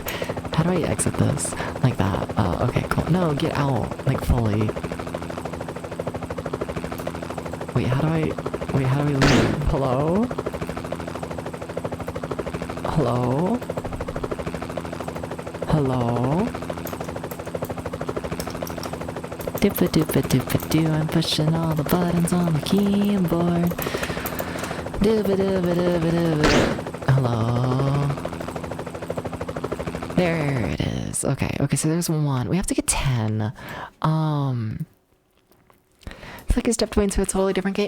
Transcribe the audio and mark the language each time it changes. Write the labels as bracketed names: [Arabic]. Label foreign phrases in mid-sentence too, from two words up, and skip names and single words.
[English] How do I exit this? Like that. Okay, cool. No, get out. Like, fully. Wait, how do we leave? Hello? Hello? Hello? Doopa-doopa-doopa-doo, I'm pushing all the buttons on the keyboard. Dooba-dooba-dooba-dooba. Hello? There it is. Okay, so there's one. We have to get 10. It's like I stepped away into a totally different game.